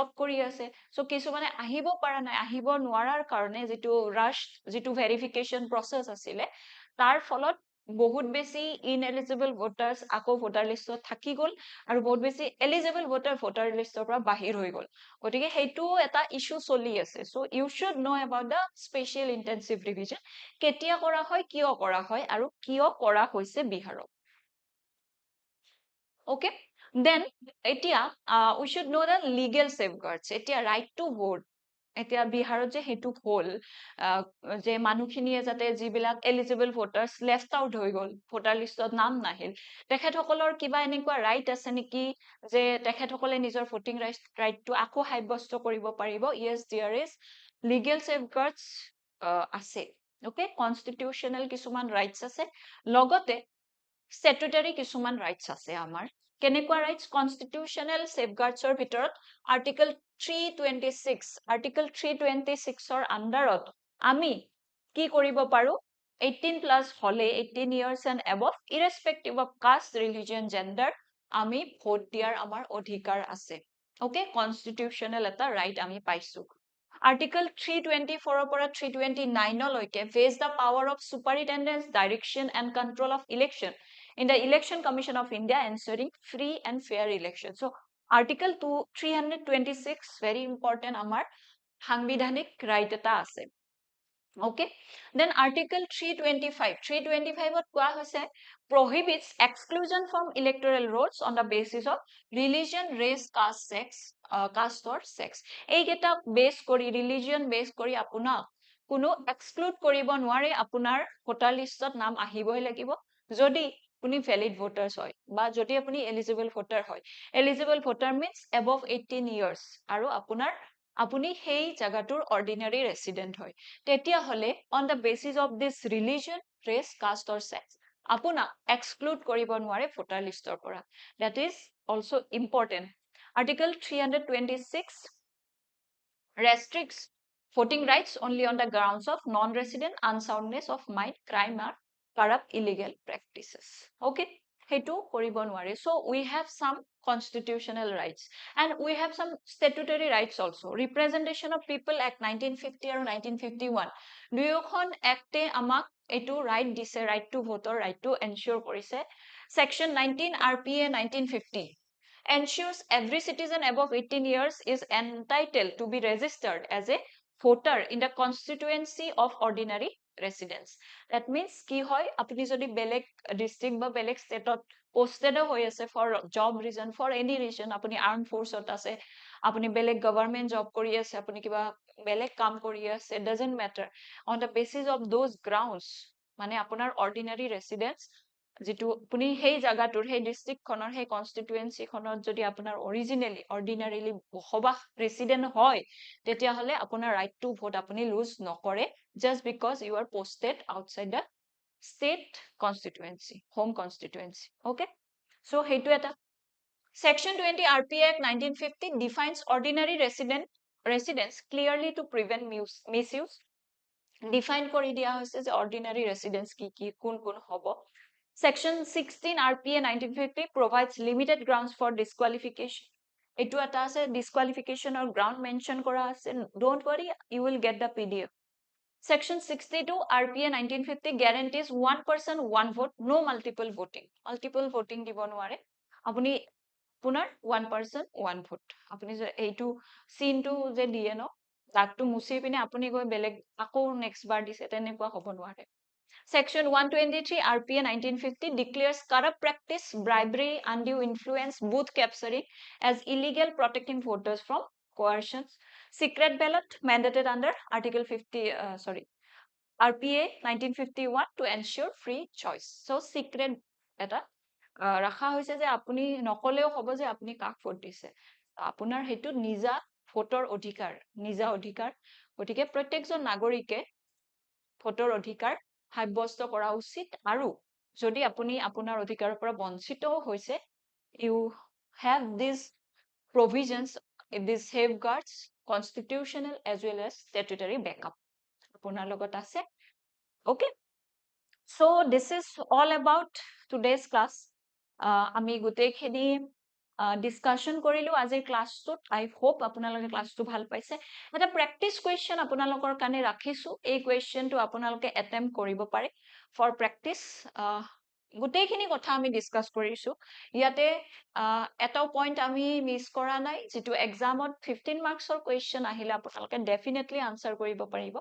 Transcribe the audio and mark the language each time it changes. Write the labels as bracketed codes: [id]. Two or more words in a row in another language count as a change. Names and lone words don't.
[as] কৰি আছে সো কিছুমানে আহিব পৰা নাই আহিব নোৱাৰাৰ কাৰণে যেটো ৰাশ যেটো [en] verification process [as] আছিল তাৰ ফলত বহুত বেছি [en] ineligible voters [as] আকৌ ভোটাৰ লিষ্টত থাকি গল আৰু বহুত বেছি [en] eligible voter [as] লিষ্টৰ পৰা বাহিৰ হৈ গল গতিকে হেতু এটা ইস্যু চলি আছে [en] so you should know about the special intensive revision [as] কেতিয়া কৰা হয় কিয় কৰা হয় আৰু কিয় কৰা হৈছে বিহাৰত [en] okay then [as] এতিয়া [en] we should know the legal safeguards [as] এতিয়া [en] right to vote [as] এতিয়া বিহাৰত যে হেতু হল যে মানুহখিনিয়ে যাতে যিবিলাক [en] eligible voters left out [as] হৈ গল ভোটাৰ লিষ্টত নাম নাহিল তেখেতসকলৰ কিবা এনেকুৱা ৰাইট আছে নেকি যে তেখেতসকলে নিজৰ ভোটিং ৰাইটটো আকৌ সাব্যস্ত কৰিব পাৰিব [en] yes there is legal safeguards [as] আছে okay constitutional কিছুমান ৰাইটস আছে লগতে statutory কিছুমান ৰাইটস আছে আমাৰ কেনেকুৱা ৰাইটস কনস্টিটিউশনাল সেফগাৰ্ডছৰ ভিতৰত আৰ্টিকল 326 ৰ আন্ডাৰত আমি কি কৰিব পাৰো 18 প্লাস হলে [en] 18 years and above irrespective of caste religion gender [as] আমি ভোট দিয়াৰ আমাৰ অধিকাৰ আছে ওকে কনস্টিটিউশনাল এটা ৰাইট আমি পাইছো [en] Article 324 [as] পৰা 329 লৈকে [en] face the power of superintendence, direction and control of election in the Election Commission of India ensuring free and fair election. So, Article 326 very important [as] আমাৰ সাংবিধানিক right এটা আছে [en] okay then article 325 [as] ত কোৱা হৈছে [en] prohibits exclusion from electoral rolls on the basis of religion race caste or sex [as] এই কেটা বেস কৰি [en] religion বেস কৰি [as] আপোনাক কোনো exclude কৰিব নোৱাৰে আপোনাৰ ভোটাৰ লিষ্টত নাম আহিবই লাগিব যদি আপুনি [en] valid voters [as] হয় বা যদি আপুনি [en] eligible voter [as] হয় [en] eligible voter means above 18 years [as] আৰু আপোনাৰ আপুনি সেই জাগাটোৰ [en] ordinary resident [as] হয় তেতিয়া হলে [en] on the basis of this religion race caste or sex [as] আপনা [en] exclude [as] কৰিব নোৱাৰে [en] voter listor পৰা that is also important article 326 restricts voting rights only on the grounds of non-resident unsoundness of mind crime or corrupt illegal practices okay [as] হেতু কৰিব নোৱাৰে [en] so we have some constitutional rights and we have some statutory rights also representation of people act 1950 or 1951 [as] দুয়োখন এক্টে আমাক এইটো ৰাইট দিছে, ৰাইট টু ভোটৰ ৰাইটটো এনচিয়ৰ কৰিছে। [en] Section 19 RPA 1950 ensures every citizen above 18 years is entitled to be registered as a voter in the constituency of ordinary residence. That means [as] কি হয়, আপুনি যদি বেলেগ ডিষ্ট্ৰিক্ট বা বেলেগ ষ্টেটত পোষ্টেডো হৈ আছে [en] for job reason, for any reason, [as] আপুনি আৰ্ম ফৰ্চত আছে, আপুনি বেলেগ [en] government job [as] কৰি আছে, আপুনি কিবা বেলেগ কাম কৰি আছে, [en] doesn't matter, on the basis of those grounds, [as] মানে আপোনাৰ [en] ordinary residence [as] যিটো আপুনি সেই জাগাটোৰ, সেই ডিষ্ট্ৰিক্টখনৰ, সেই কনষ্টিটুৱেঞ্চিখনত যদি আপোনাৰ অৰ্ডিনাৰীলি বসবাস ৰেচিডেণ্ট হয়, তেতিয়াহ'লে আপোনাৰ [en] right to vote [as] আপুনি লুজ নকৰে, [en] just because you are posted outside the state constituency, home constituency. okay, so' [as] সেইটো এটা। [en] Section 20 RPA Act 1950 defines ordinary residence clearly to prevent misuse. [as] Define কৰি দিয়া হৈছে যে [en] ordinary residence [as] কি কোন হ'ব। [en] Section 16 RPA 1950 provides limited grounds for disqualification. [as] এইটো এটা আছে, [en] disqualification or ground mention [as] কৰা আছে, [en] don't worry, you will get the PDF. Section 62 RPA 1950 guarantees one person one vote, no multiple voting. [as] Multiple voting দিব নোৱাৰে, আপুনি আপোনাৰ [en] one person one vote, [as] আপুনি যে এইটো চিনটো যে দিয়ে ন, দাগটো মুছি পিনে আপুনি গৈ বেলেগ আকৌ নেক্সট বাৰ দিছে, তেনেকুৱা হ'ব নোৱাৰে। [en] Section 123 RPA 1950 declares corrupt practice, bribery, undue influence, booth capturing as illegal, protecting voters from coercion. Secret ballot mandated under Article 50, RPA 1951 to ensure free choice. [as] So secret এটা ৰাখা হৈছে যে আপুনি নকলেও হ'ব যে আপুনি কাক ভোট দিছে, আপোনাৰ সেইটো নিজা ভোটৰ অধিকাৰ, নিজা অধিকাৰ। গতিকে প্ৰত্যেকজন নাগৰিকে ভোটৰ অধিকাৰ সাব্যস্ত কৰা উচিত, আৰু যদি আপুনি আপোনাৰ অধিকাৰৰ পৰা বঞ্চিত হৈছে, [en] you have these provisions, these safeguards, constitutional as well as statutory backup [as] আপোনাৰ লগত আছে। [en] Okay, so this is all about today's class. [as] আমি গোটেইখিনি ডিছকাশ্যন কৰিলো আজিৰ ক্লাছটোত। [en] I hope [as] আপোনালোকে ক্লাছটো ভাল পাইছে। এটা [en] practice question [as] আপোনালোকৰ কাৰণে ৰাখিছো, এই কুৱেশ্যনটো আপোনালোকে এটেম্প কৰিব পাৰে [en] for practice. [as] গোটেইখিনি কথা আমি ডিছকাছ কৰিছো ইয়াতে, এটাও পইণ্ট আমি মিছ কৰা নাই, যিটো এক্সামত 15 মাৰ্কছৰ কুৱেশ্যন আহিলে আপোনালোকে ডেফিনেটলি আনচাৰ কৰিব পাৰিব।